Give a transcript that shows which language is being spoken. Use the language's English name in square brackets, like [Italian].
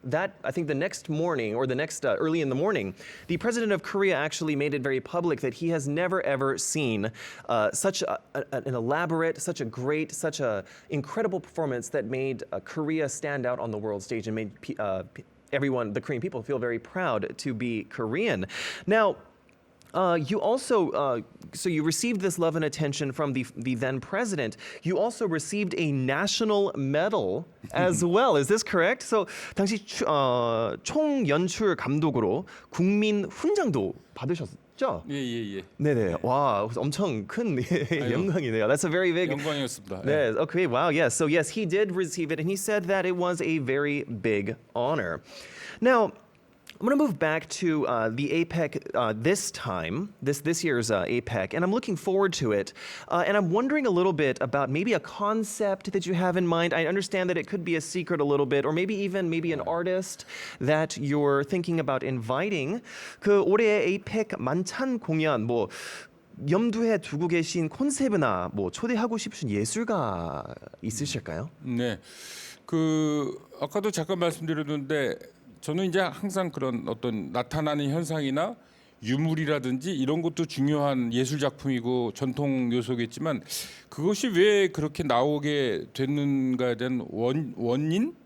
[English] That I think the next morning or the next early in the morning, the president of Korea actually made it very public that he has never ever seen such an elaborate, such a great, such a incredible performance that made Korea stand out on the world stage and made everyone, the Korean people, feel very proud to be Korean. Now. You also, so you received this love and attention from the then president. You also received a national medal as well. Is this correct? [Korean] So 당시 총연출 감독으로 국민 훈장도 받으셨죠? 예예예. 네네. 와, 엄청 큰 영광이네요. [English] That's a very big. [Korean] 영광이었습니다. 네. [English] Okay. Wow. Yes. So yes, he did receive it, and he said that it was a very big honor. Now. I'm going to move back to the APEC this year's APEC, and I'm looking forward to it. And I'm wondering a little bit about maybe a concept that you have in mind. I understand that it could be a secret a little bit, or maybe an artist that you're thinking about inviting. [Korean] 그 올해의 APEC 만찬 공연 뭐 염두에 두고 계신 콘셉트나 뭐 초대하고 싶으신 예술가 있으실까요? 네. 그 아까도 잠깐 말씀드렸는데 저는 이제 항상 그런 어떤 나타나는 현상이나 유물이라든지 이런 것도 중요한 예술 작품이고 전통 요소겠지만 그것이 왜 그렇게 나오게 됐는가에 대한 원인